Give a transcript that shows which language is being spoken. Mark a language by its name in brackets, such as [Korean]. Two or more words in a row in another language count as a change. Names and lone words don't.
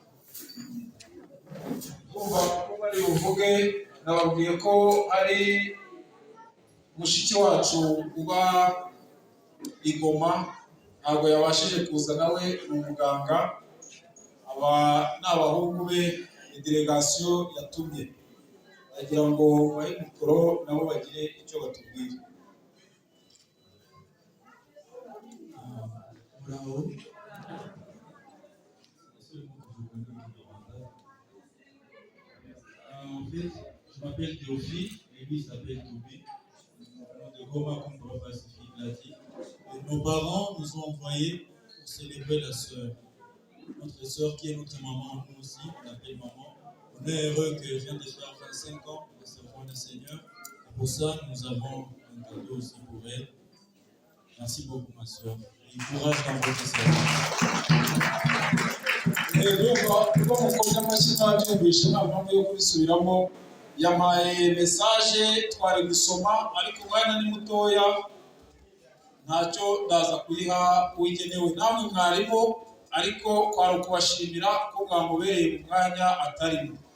[Kinyarwanda] Kumva ko bari buvuge, nababwiye ko ari mushiki wacu uba Igoma ntabwo yabashije kuza, nawe ni umuganga. Aba ni abahungu be, ni delegasiyo yatumye, agira ngo bahe mikoro nabo bagire icyo batubwira. Bravo. [French] En fait, je m'appelle Théophile et lui s'appelle Tobi. De Goma, comme Papa Pacifique l'a dit. Et nos parents nous ont envoyés pour célébrer la sœur. Notre sœur qui est notre maman, nous aussi, on l'appelle maman. On est heureux qu'elle vienne de faire 25 ans de servir le Seigneur. Et pour ça, nous avons un cadeau aussi pour elle. Merci beaucoup, ma sœur. Et courage dans votre service. [Kinyarwanda] Ubwo mukobwa amashyi mwabyumvishe nta mpamvu yo kubisubiramo. Yamaye mesaje twari gusoma ariko umwanya ni mutoya, ntacyo ndaza kuyiha uwigenewe namwe mwarimu, ariko kwari ukubashimira ko mwamubereye mu mwanya atarimo.